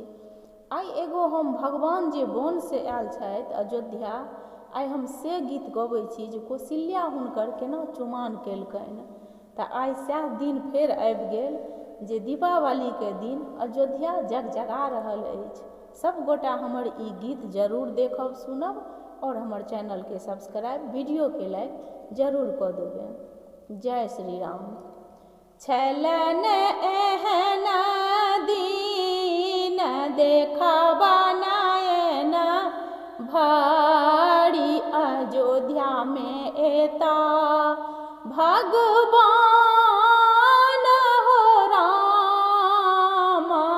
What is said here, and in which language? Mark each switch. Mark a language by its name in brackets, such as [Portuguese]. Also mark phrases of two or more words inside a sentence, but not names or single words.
[Maithili] आई एगो हम भगवान जे वन से आयल छथि अयोध्या, आई हम से गीत गबै छी जे कौशल्या हुनकर केना चुमाओन केलकनि। तऽ आई सएह दिन फेर आबि गेल जे दीपावली के दिन अयोध्या जगजगा रहल अछि। सब गोटा हमर ई गीत जरूर देखब सुनब और हमर चैनल के सब्सक्राइब, वीडियो के लाइक जरूर कऽ देबै। जय श्री राम। छलन एहन दीन देखबा नयन, भारी अयोध्या में एता भगवान हो राम।